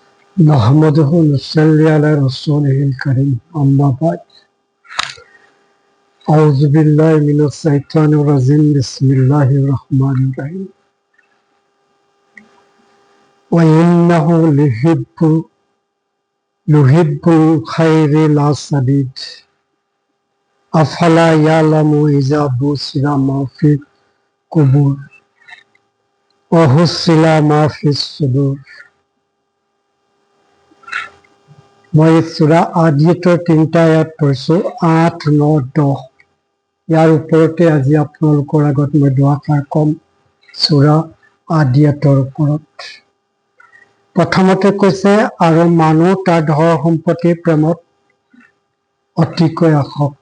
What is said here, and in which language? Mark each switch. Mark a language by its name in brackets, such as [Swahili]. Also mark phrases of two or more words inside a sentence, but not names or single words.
[Arabic] نحمده ونصلي على رسوله الكريم أما بعد أعوذ بالله من الشيطان الرجيم بسم الله الرحمن الرحيم وإنه لحب الخير لشديد أفلا يعلم إذا بشر ما في القبور وحصل ما في الصدور [Assamese] মই সূৰা আদিয়াতৰ 3টা আয়াত পঢ়িছো 8, 9, 10 ইয়াৰ ওপৰতে আজি আপোনালোকৰ আগত মই দুআষাৰ কম সূৰা আদিয়াতৰ ওপৰত। প্ৰথমতে কৈছে আৰু মানুহ তাৰ ধন সম্পত্তিৰ প্ৰেমত অতিকৈ আসক্ত।